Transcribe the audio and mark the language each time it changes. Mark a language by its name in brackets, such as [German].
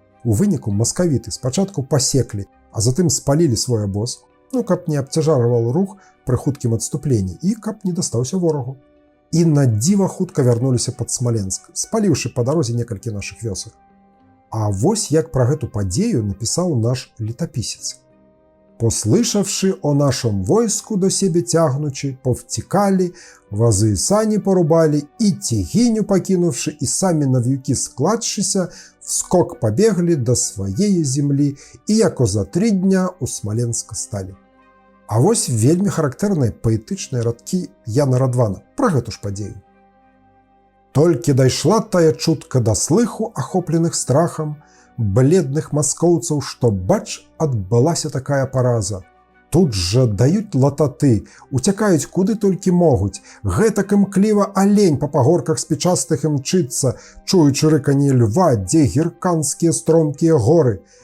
[Belarusian] У выніку маскавіты спачатку пасеклі, а затым спалілі свой абоз, каб не абцяжарваў рух пры хуткім адступленні і каб не дастаўся ворагу. І на дзіва хутка вярнуліся пад Смаленск, спаліўшы па дарозе некалькі нашых вёсак. А вось як пра гэту падзею напісаў наш летаписец. [Russian] «Послышавши о нашем войску до себе тягнучи, повтекали, возы и сани порубали, и тягиню покинувши, и сами навьюки складшися, вскок побегли до своей земли, и яко за 3 дня у Смоленска стали». [Belarusian] А вось вельмі характэрныя паэтычныя радкі Яна Радвана пра гэту ж падзею. «Толькі дайшла тая чутка да слыху, ахопленых страхам, бледных маскоўцаў, што, бач, адбылася такая параза. Тут жа даюць лататы, уцякаюць куды толькі могуць, гэтак імкліва алень па пагорках спічастых імчыцца, чуючы рыканне льва, дзе гірканскія стромкія горы.